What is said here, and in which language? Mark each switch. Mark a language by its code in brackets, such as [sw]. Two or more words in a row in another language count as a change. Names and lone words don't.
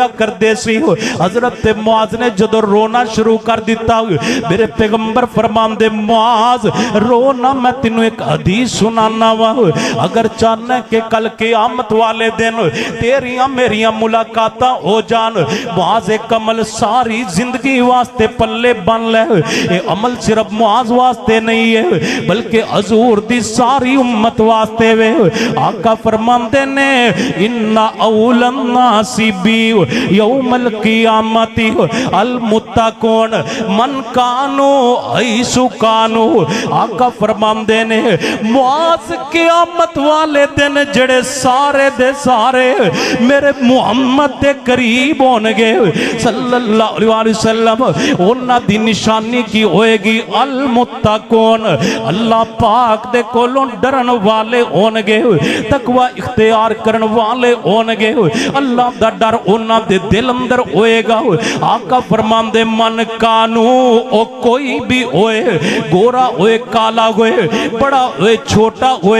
[pa] کر دے سی حضرت معاذ نے جدو رونا شروع کر دیتا میرے پیغمبر فرمان دے معاذ رونا میں تینوں ایک حدیث سنانا وا اگر چاہنا کہ کل قیامت والے دن تیریاں میریاں ملاقاتاں ہو جان معاذ ایک عمل ساری زندگی واسطے پلے بن لے اے عمل صرف معاذ واسطے نہیں ہے بلکہ حضور دی ساری امت واسطے وے. [ar] آقا فرماندے نے إن أولى الناس بي يوم القيامة المتقون من كانوا حيث كانوا. [pa] آقا فرماندے نے معاذ قیامت والے دن جیہڑے سارے دے سارے میرے محمد دے قریب ہوݨگے [ar] صلى الله عليه وسلم. [pa] اوہناں دی نشانی کی ہوئے گی [ar] المتقون, [pa] اللہ پاک دے کولوں ڈرن والے ہوݨگے، تقویٰ اختیار کرن والے ہوݨگے. اللہ دا ڈر اوہناں دے دل اندر ہوئے گا. آقا فرماندے [ar] من كانوا [pa] او کوئی بھی ہوئے، گورا ہوئے کالا ہوئے، بڑا ہوئے چھوٹا ہوئے,